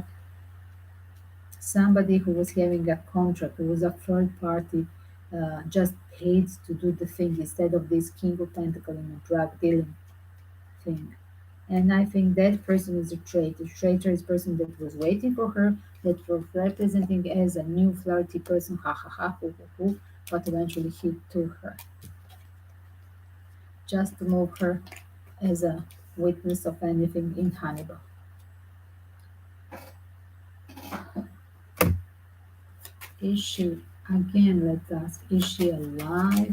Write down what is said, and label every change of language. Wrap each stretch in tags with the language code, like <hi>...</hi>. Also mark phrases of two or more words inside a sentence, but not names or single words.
<en>Somebody who was having a contract, who was a third party, just paid to do the thing instead of this King of Pentacles in a drug dealing thing. And I think that person is a traitor. Traitor is person that was waiting for her, that was representing as a new flirty person, ha ha ha, hoo hoo hoo, but eventually he took her just to move her as a witness of anything in Hannibal. Is she, again, let's ask, is she alive?</en>